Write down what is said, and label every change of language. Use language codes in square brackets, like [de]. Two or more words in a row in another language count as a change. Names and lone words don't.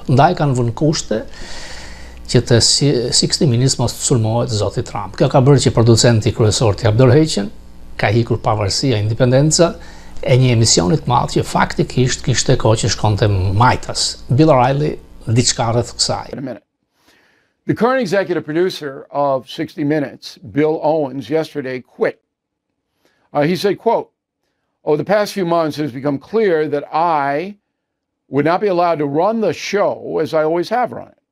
[sq] Ndaj kanë vënë kushte që të 60 Minutes mos të sulmohet zoti Trump. Kjo ka bërë që producenti kryesor të abdorheqen, ka hikur pavarësia, independenca, e një emisionit madh që faktikisht kishte kohë që shkonte majtas. Bill O'Reilly diçka rreth kësaj. [en] The current executive producer of 60 Minutes, Bill Owens, yesterday quit. He said, quote, "Over the past few months, it has become clear that I would not be allowed to run the show as I always have run it.